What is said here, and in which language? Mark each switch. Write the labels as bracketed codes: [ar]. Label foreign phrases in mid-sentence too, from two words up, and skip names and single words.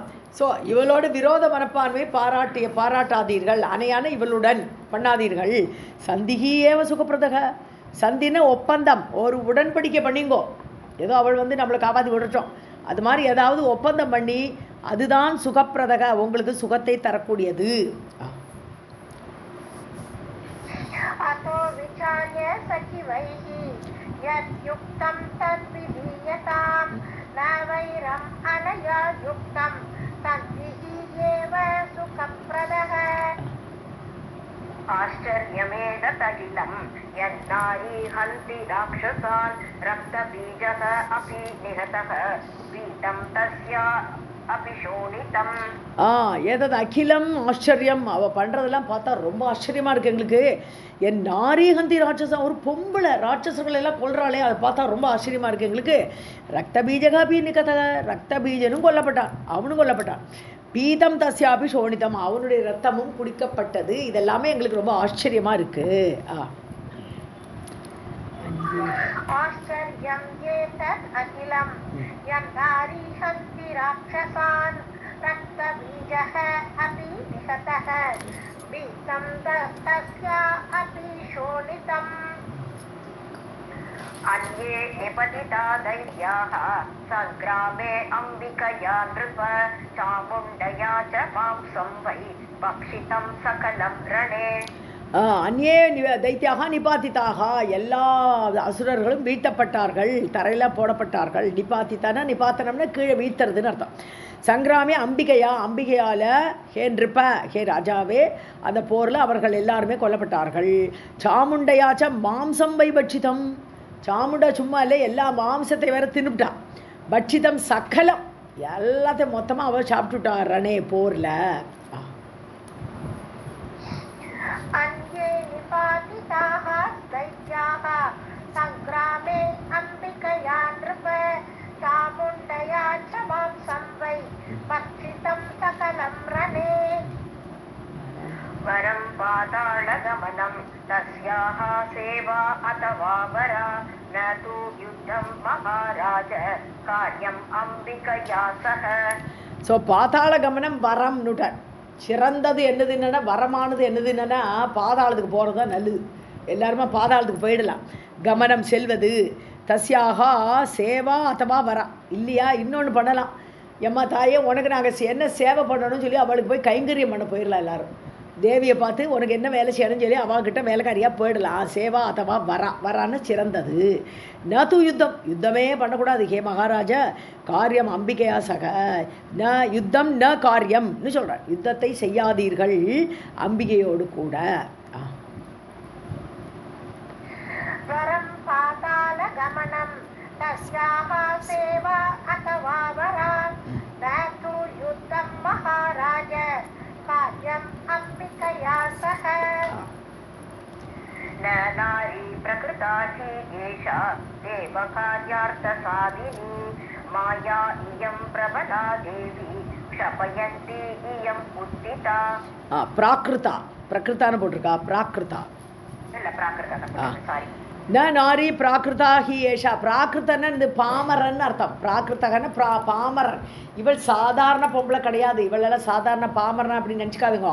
[ta] ஸோ இவளோட விரோத மனப்பான்மை பாராட்டாதீர்கள், அணையான இவளுடன் பண்ணாதீர்கள். [sa] सन्धिः एव सुखप्रदः, [ta] சந்தின ஒப்பந்தம், ஒரு உடன்படிக்கை பண்ணிங்கோ. ஏதோ அவள் நம்மளை காப்பாற்றி விடுறோம், அது மாதிரி ஏதாவது ஒப்பந்தம் பண்ணி, அதுதான் சுகப்பிரதக, உங்களுக்கு சுகத்தை தரக்கூடியது. [sa] अतो विचार्य सचिवैः यद्युक्तं तद्विधीयतां न वैरम् अनया युक्तं सन्धिः एव सुखप्रदः आश्चर्यमेतदखिलं यन्नारी हन्ति राक्षसान् रक्तबीजः अपि निहतः वीतं तस्या அபிஷோனிதம். [ta] ஏதாவது அகிலம் ஆச்சரியம், அவள் பண்ணுறதெல்லாம் பார்த்தா ரொம்ப ஆச்சரியமாக இருக்குது எங்களுக்கு. [sa] यन् नारीहन्ति राक्षसम्, [ta] ஒரு பொம்பளை ராட்சசர்கள் எல்லாம் கொல்றாளே, அதை பார்த்தா ரொம்ப ஆச்சரியமாக இருக்குது எங்களுக்கு. [sa] रक्त बीजः अपिनिहतः, [ta] ரத்த பீஜனும் கொல்லப்பட்டான், அவனும் கொல்லப்பட்டான். [sa] पीतं तस्यापि शोणितम्, [ta] அவனுடைய ரத்தமும் குடிக்கப்பட்டது. இதெல்லாமே எங்களுக்கு ரொம்ப ஆச்சரியமாக இருக்குது. [sa] आश्चर्यं एतत् अखिलं यन्नारी हन्ति राक्षसान् रक्तबीजः अपि निहतः बीजं तस्या अपि शोणितम् अन्ये निपतिता दैत्याः सङ्ग्रामे अम्बिकया नृप चामुण्डया च मांसं वै भक्षितं सकलं रणे. अन्ये दैत्याः निपातिताः, [ta] எல்லா அசுரர்களும் வீழ்த்தப்பட்டார்கள், தரையில் போடப்பட்டார்கள். நிபாத்தித்தானா, நிபாத்தனம்னா கீழே வீழ்த்துறதுன்னு அர்த்தம். [sa] सङ्ग्रामे अम्बिकया, [ta] அம்பிகையால் [sa] हे नृप, [ta] ஹே ராஜாவே, அந்த போரில் அவர்கள் எல்லாருமே கொல்லப்பட்டார்கள். [sa] चामुण्डयाच्च मांसं वै भक्षितम्, [ta] சாமுண்டா சும்மா இல்லை, எல்லா மாம்சத்தை வேற தின்னுட்டான். [sa] भक्षितं सकलम्, [ta] எல்லாத்தையும் மொத்தமாக அவள் சாப்பிட்டுட்டார் ரணே போரில். [sa] अन्ये निपातिताः दैत्याः सङ्ग्रामे अम्बिकया नृप चामुण्डया च मांसं वै भक्षितं सकलं रणे. वरं पातालगमनं तस्याः सेवा अथवा वरा न तु युद्धं महाराज कार्यम् अम्बिकया सह. [ta] ஸோ [sa] पाताल गमनं वरम् [ta] நுடன், சிறந்தது என்னது என்னென்னா, வரமானது என்னது என்னென்னா, பாதாளத்துக்கு போகிறது தான் நல்லது. எல்லாருமே பாதாளத்துக்கு போயிடலாம். கமனம் செல்வது, [sa] तस्याः सेवा अथवा वरा, [ta] இல்லையா இன்னொன்று பண்ணலாம். எம்மா தாயே, உனக்கு நாங்கள் என்ன சேவை பண்ணணும்னு சொல்லி அவளுக்கு போய் கைங்கரியம் பண்ண போயிடலாம். எல்லோரும் தேவியை பார்த்து உனக்கு என்ன வேலை செய்யணும்னு சொல்லி அவகிட்ட வேலைக்காரியாக போயிடலாம். [sa] सेवा अथवा [ta] வரான்னு சிறந்தது. [sa] न तु युद्धम्, [ta] யுத்தமே பண்ணக்கூடாது. ஹே மகாராஜா, [sa] कार्यम् अम्बिकया सह, न युद्धम् [ta] ந காரியம்னு சொல்கிறார். யுத்தத்தை செய்யாதீர்கள் அம்பிகையோடு கூட. [sa] वरं पाताल गमनं तस्याः सेवा अथवा वरा न तु युद्धं महाराज कार्यम् अम्बिकया सह. न नारी प्रकृता हि एषा देवकार्यार्थसाधिनी माया इयं प्रबला देवी क्षपयन्ती इयं उद्दिता. [ta] பிராகிருதா, பிரகிருத்தான்னு போட்டிருக்கா, பிராகிருதா இல்ல பிராகிருதா, சாரி. [sa] न नारी प्राकृता हि एषा, [ta] பிராகிருத்தன்னு இந்த பாமரன் அர்த்தம். பிராகிருத்தகன்னு பாமரன். இவள் சாதாரண பொம்பளை கிடையாது. இவளெல்லாம் சாதாரண பாமரன் அப்படின்னு நினச்சிக்காதுங்க.